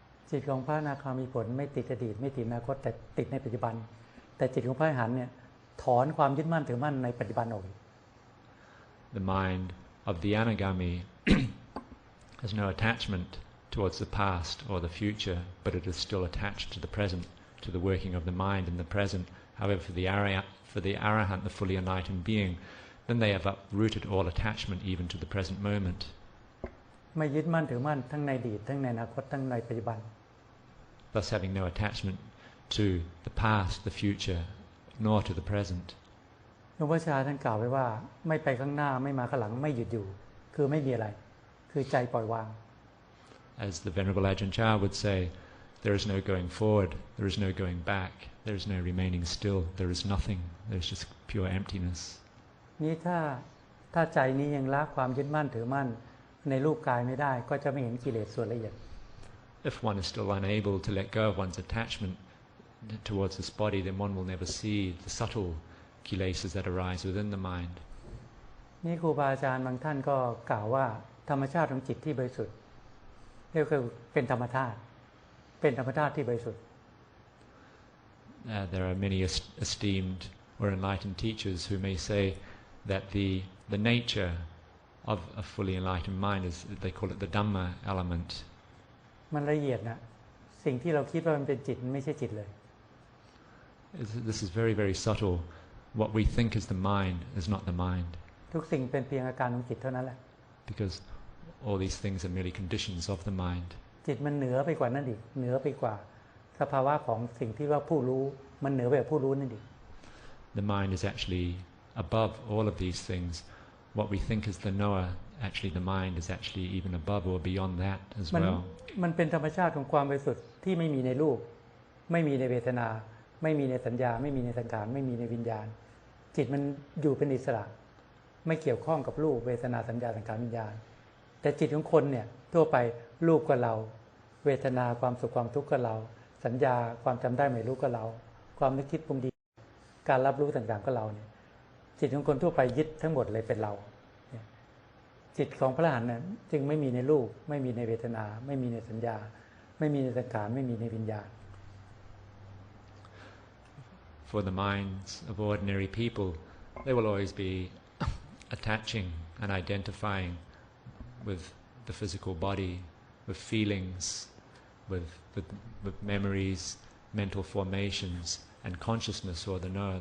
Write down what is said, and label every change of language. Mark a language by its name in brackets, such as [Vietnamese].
[Thai] จิตของพระอนาคามีผลไม่ติดอดีตไม่ติดอนาคตแต่ติดในปัจจุบันแต่จิตของพระอรหันต์เนี่ยถอนความยึดมั่นถือมั่นในปัจจุบันออก [English] The mind of the anagami has no attachment towards the past or the future, but it is still attached to the present, to the working of the mind in the present. However, for the arahant, the fully enlightened being, then they have uprooted all attachment even to the present moment. [Thai] ไม่ยึดมั่นถือมั่นทั้งในอดีตทั้งในอนาคตทั้งในปัจจุบัน [English] Thus having no attachment to the past, the future, nor to the present. [Thai] หลวงพ่อชาท่านกล่าวไว้ว่าไม่ไปข้างหน้าไม่มาข้างหลังไม่หยุดอยู่คือไม่มีอะไรคือใจปล่อยวาง [English] As the Venerable Ajahn Dtun would say, there is no going forward, there is no going back, there is no remaining still, there is nothing, there is just pure emptiness. [Thai] นี้ถ้าใจนี้ยังละความยึดมั่นถือมั่นในรูปกายไม่ได้ก็จะไม่เห็นกิเลสส่วนละเอียด [English] If one is still unable to let go of one's attachment towards this body, then one will never see the subtle kilesas that arise within the mind. [Thai] นี่ครูบาอาจารย์บางท่านก็กล่าวว่าธรรมชาติของจิตที่บริสุทธิ์เรียกว่าเป็นธรรมชาติที่บริสุทธิ์ [English] There are many esteemed or enlightened teachers who may say that the nature of a fully enlightened mind is, they call it the Dhamma element. [Thai] มันละเอียดนะสิ่งที่เราคิดว่ามันเป็นจิตมันไม่ใช่จิตเลย [English] This is very, very subtle. What we think is the mind is not the mind. [Thai] ทุกสิ่งเป็นเพียงอาการของจิตเท่านั้นแหละ [English] Because all these things are merely conditions of the mind. [Thai] จิตมันเหนือไปกว่านั้นอีกเหนือไปกว่าสภาวะของสิ่งที่ว่าผู้รู้มันเหนือไปกว่าผู้รู้นั่นอีก [English] The mind is actually above all of these things. What we think is the knower, actually the mind is actually even above or beyond that as well. [Thai] มันเป็นธรรมชาติของความบริสุทธิ์ที่ไม่มีในรูปไม่มีในเวทนาไม่มีในสัญญาไม่มีในสังขารไม่มีในวิญญาณจิตมันอยู่เป็นอิสระ ไม่เกี่ยวข้องกับรูปเวทนาสัญญาสังขารวิญญาณแต่จิตของคนเนี่ยทั่วไปรูปก็เราเวทนาความสุขความทุกข์ก็เราสัญญาความจำได้ไม่รู้ก็เราความนึกคิดปรุงดีการรับรู้ต่างๆก็เราเนี่ยจิตของคนทั่วไปยึดทั้งหมดเลยเป็นเราจิตของพระอรหันต์เนี่ยจึงไม่มีในรูปไม่มีในเวทนาไม่มีในสัญญาไม่มีในสังขารไม่มีในวิญญาณ [English] For the minds of ordinary people, they will always be attaching and identifying with the physical body, with feelings, with memories, mental formations, and consciousness or the knower.